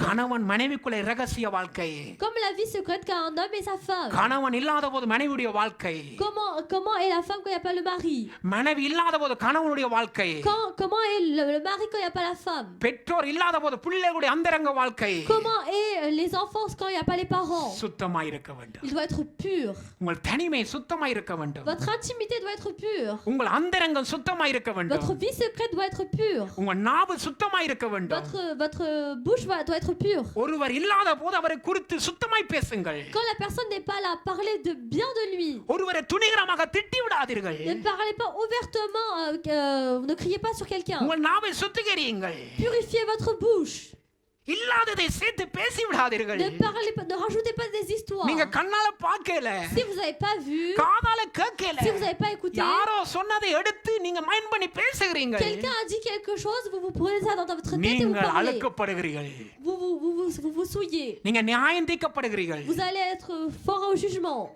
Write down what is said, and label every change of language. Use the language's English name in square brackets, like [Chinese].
[Tamil] கணவன் மனைவிக்குள்ள இரகசிய வாழ்க்கை, [French] Comme la vie secrète qu'a un homme et sa femme. [Tamil] கணவன் இல்லாத போது மனைவியுடைய வாழ்க்கை, [French] Comment est la femme quand il n'y a pas le mari? [Tamil] மனைவி இல்லாத போது கணவனுடைய வாழ்க்கை, [French] Comment est le mari quand il n'y a pas la femme? [Tamil] பெற்றோர் இல்லாத போது பிள்ளைகளுடைய அந்தரங்க வாழ்க்கை. [French] Comment est les enfants quand il n'y a pas les parents? [Tamil] சுத்தமாய் இருக்க வேண்டும். [French] Il doit être pur. [Tamil] உங்கள் தனிமை சுத்தமாய் இருக்க வேண்டும். [French] Votre intimité doit être pure. [Tamil] உங்கள் அந்தரங்கம் சுத்தமாய் இருக்க வேண்டும். [French] Votre vie secrète doit être pure. [Tamil] உங்கள் நாவு சுத்தமாய் இருக்க வேண்டும். [French] Votre bouche doit être pure. [Tamil] ஒருவர் இல்லாத போது அவரை குறித்து சுத்தமாய் பேசுங்கள். [French] Quand la personne n'est pas là, parlez de bien de lui. [Tamil] ஒருவரை துணிகரமாக திட்டி விடாதீர்கள். [French] Ne parlez pas ouvertement, ne criez pas sur quelqu'un. [Tamil] உங்கள் நாவை சுத்திகரியுங்கள். [French] Purifiez votre bouche. [Tamil] இல்லாததை சேர்த்து பேசி விடாதீர்கள். [French] Ne rajoutez pas des histoires. [Tamil] நீங்க கண்ணால பார்க்கல, [French] Si vous n'avez pas vu, [Tamil] காதால கேட்கல, [French] si vous n'avez pas écouté, [Tamil] யாரோ சொன்னதை எடுத்து நீங்க மைண்ட் பண்ணி பேசுகிறீங்க. [French] quelqu'un a dit quelque chose, vous prenez ça dans votre tête et vous [Tamil] நீங்கள் [French] parlez. [Tamil] அழுக்கப்படுகிறீர்கள். [French] Vous souillez. [Tamil] நீங்க நியாயம் தீர்க்கப்படுகிறீர்கள். [French] Vous allez être fort au jugement.